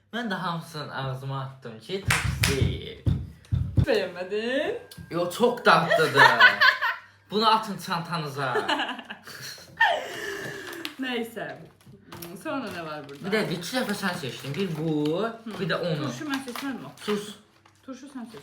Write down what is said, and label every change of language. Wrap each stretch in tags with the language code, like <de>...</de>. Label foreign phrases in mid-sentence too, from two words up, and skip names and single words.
<az>Mən də hamısını ağzıma attım ki, turşu deyil.</az> <tr>Beğenmedin. Yo, çok tatlıdır. Bunu atın çantanıza. Neyse. Sonra ne var burada?</tr> <az>Bir de iki dəfə sən seçdin. Bir bu, bir də onu.</az> <tr>Turşu ben seçmem mi? Sus. Turşu sen seç.</tr>